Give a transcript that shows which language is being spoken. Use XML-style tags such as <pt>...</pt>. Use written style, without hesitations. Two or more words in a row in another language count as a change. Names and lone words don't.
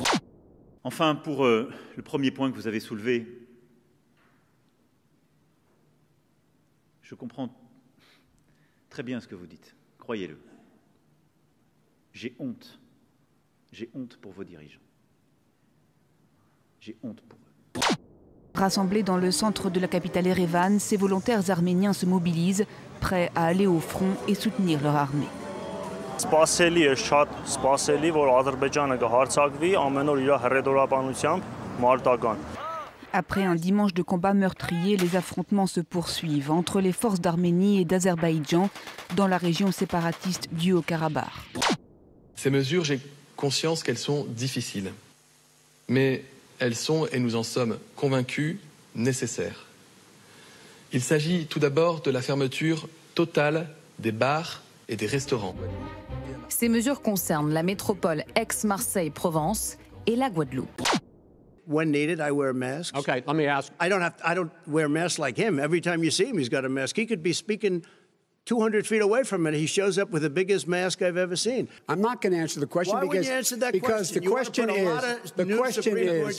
<fr>Enfin, pour le premier point que vous avez soulevé, je comprends très bien ce que vous dites, croyez-le. J'ai honte pour vos dirigeants. J'ai honte pour eux. Rassemblés dans le centre de la capitale Erevan, ces volontaires arméniens se mobilisent, prêts à aller au front et soutenir leur armée.</fr> <hy>Սպասելի է շատ սպասելի, որ Ադրբեջանը կհարձակվի ամեն օր իր հռետորաբանությամբ մարտական։</hy> <fr>Après un dimanche de combat meurtrier, les affrontements se poursuivent entre les forces d'Arménie et d'Azerbaïdjan dans la région séparatiste du Haut-Karabakh. Ces mesures, j'ai conscience qu'elles sont difficiles. Mais elles sont, et nous en sommes convaincus, nécessaires. Il s'agit tout d'abord de la fermeture totale des bars et des restaurants. Ces mesures concernent la métropole Aix-Marseille-Provence et la Guadeloupe.</fr> <en>When needed, I wear a mask. Okay, let me ask. I don't wear a mask like him. Every time you see him, he's got a mask. He could be speaking 200 feet away from it. He shows up with the biggest mask I've ever seen. I'm not going to answer the question Why wouldn't you answer that question? The question is the new Supreme Court</en>